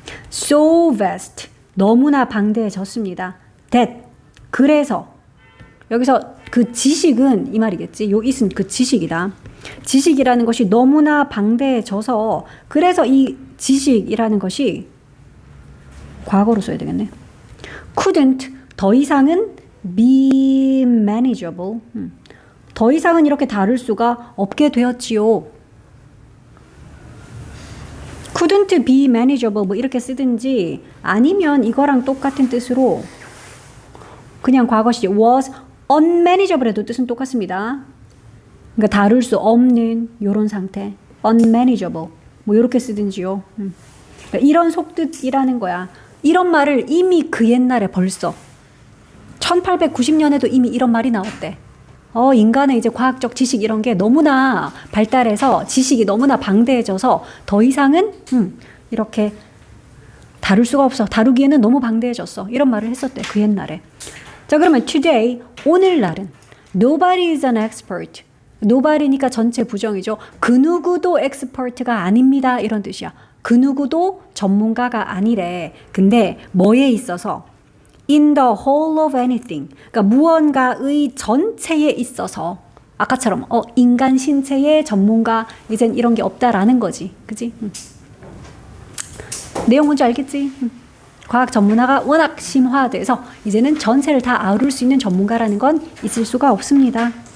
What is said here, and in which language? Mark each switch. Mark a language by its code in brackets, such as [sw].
[en] So vast [ko] 너무나 방대해졌습니다. That 그래서 여기서 그 지식은 이 말이겠지. 요 it은 그 지식이다. 지식이라는 것이 너무나 방대해져서 그래서 이 지식이라는 것이 과거로 써야 되겠네. [en] couldn't [ko] 더 이상은 [en] be manageable. [ko] 더 이상은 이렇게 다룰 수가 없게 되었지요. [en] couldn't be manageable [ko] 뭐 이렇게 쓰든지 아니면 이거랑 똑같은 뜻으로 그냥 과거 시제 [en] was unmanageable [ko] 해도 뜻은 똑같습니다. 그러니까 다룰 수 없는 이런 상태 unmanageable 뭐 이렇게 쓰든지요. 그러니까 이런 속뜻이라는 거야. 이런 말을 이미 그 옛날에 벌써 1890년에도 이미 이런 말이 나왔대. 인간의 이제 과학적 지식 이런 게 너무나 발달해서 지식이 너무나 방대해져서 더 이상은 이렇게 다룰 수가 없어. 다루기에는 너무 방대해졌어. 이런 말을 했었대. 그 옛날에. 자, 그러면 [en] today, [ko] 오늘날은 [en] nobody is an expert. [ko] nobody니까 전체 부정이죠. 그 누구도 expert가 아닙니다. 이런 뜻이야. 그 누구도 전문가가 아니래. 근데 뭐에 있어서? [en] in the whole of anything. [ko] 그러니까 무언가의 전체에 있어서 아까처럼 인간 신체의 전문가 이젠 이런 게 없다라는 거지. 그지? 내용 뭔지 알겠지? 과학 전문화가 워낙 심화돼서 이제는 전체를 다 아우를 수 있는 전문가라는 건 있을 수가 없습니다.